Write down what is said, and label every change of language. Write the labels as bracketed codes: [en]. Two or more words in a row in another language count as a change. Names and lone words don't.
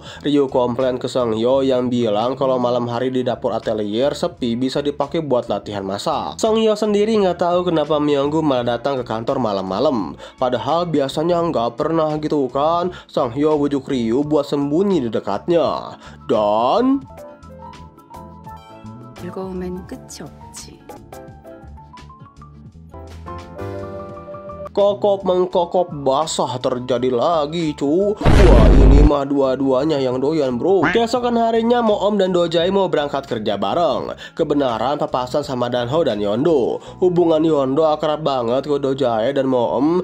[id] Ryu komplain ke Song Hyo yang bilang kalau malam hari di dapur atelier sepi bisa dipakai buat latihan masak. Song Hyo sendiri nggak tahu kenapa Myunggu malah datang ke kantor malam-malam. Padahal biasanya nggak pernah gitu kan. Song Hyo bujuk Ryu buat sembunyi di dekatnya. Dan [ko] 즐거움엔 끝이 없지. [id] kokop mengkokop basah terjadi lagi cu. Wah, ini mah dua-duanya yang doyan bro. Keesokan harinya Moom dan Dojai mau berangkat kerja bareng. Kebenaran papasan sama Danho dan Yeondo. Hubungan Yeondo akrab banget ke Dojai dan Moom.